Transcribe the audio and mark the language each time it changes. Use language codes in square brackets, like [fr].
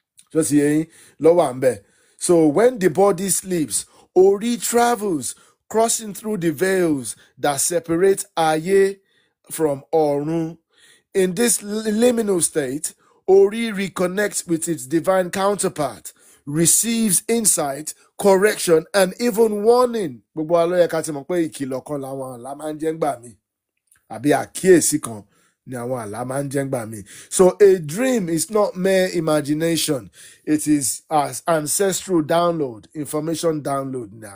[en] So when the body sleeps, Ori travels, crossing through the veils that separate Ayé from Ọ̀run. In this liminal state, Ori reconnects with its divine counterpart, receives insight, correction, and even warning. [yo] Gbogbo wa ló yẹ ká ti mọ̀ pé ìkìlọ̀ kan làwọn àlá máa ń jẹ́ ńgbà míì, àbí àkíyèsí kan ni àwọn àlá máa ń jẹ́ ńgbà míì. [en] So a dream is not mere imagination. It is as ancestral download, information download.